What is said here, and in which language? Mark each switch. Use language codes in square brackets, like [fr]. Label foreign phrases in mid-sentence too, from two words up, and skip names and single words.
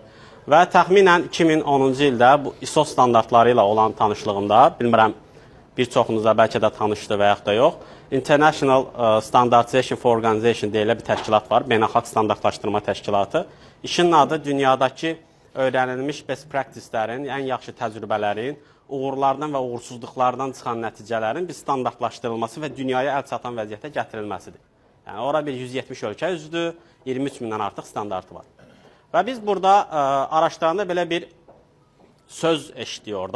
[az] Və təxminən 2010-cu ildə bu ISO standartları ilə olan tanışlığımda, bilmirəm bir çoxunuza bəlkə də tanışdı və yaxud da yox, International Standardization for Organization deyilə bir təşkilat var, beynəlxalq standartlaşdırma təşkilatı. İşin adı dünyadakı öyrənilmiş [en] best practice-lərin, [az] ən yaxşı təcrübələrin, uğurlardan və uğursuzluqlardan çıxan nəticələrin bir standartlaşdırılması və dünyaya əl çatan vəziyyətə gətirilməsidir. Yəni, ora bir 170 ölkə üzvdür, 23 mindən artıq standartı var. Və biz burada araşdıranda belə bir söz eşitdik orada.